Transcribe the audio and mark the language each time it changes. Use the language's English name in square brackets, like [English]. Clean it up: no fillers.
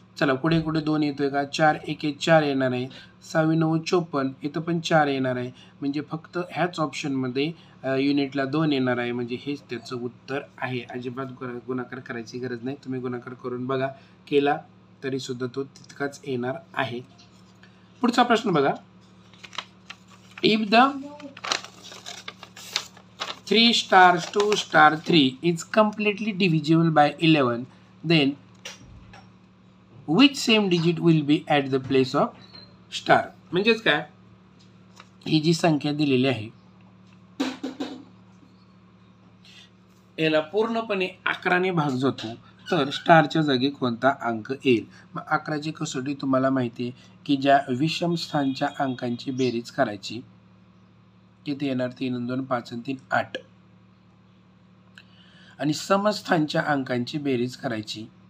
[Marathi] चला पुढे कुठे 2 येतोय का? 4 1 4 येणार आहे. 6 9 54, इथं पण 4 येणार आहे. म्हणजे फक्त ह्याच ऑप्शनमध्ये युनिटला 2 येणार आहे. म्हणजे हेच त्याचं उत्तर आहे. अजिबात गुणाकार करायची गरज नाही. तुम्ही गुणाकार करून बघा, केला तरी सुद्धा तो तितकाच येणार आहे. पुढचा प्रश्न बघा. [English] If the 3 stars 2 star 3 is completely divisible by 11, then which same digit will be at the place of star? [Marathi] म्हणजेच काय, ही जी संख्या दिलेली आहे याला पूर्णपणे 11ने भाग जातो तर स्टारच्या जागी कोणता अंक येईल? मग 11ची कसोटी तुम्हाला माहिती आहे की ज्या विषम स्थानच्या अंकांची बेरीज करायची, किती येणार 3 आणि 2 5 आणि 3 8, आणि समस्थानच्या अंकांची बेरीज करायची.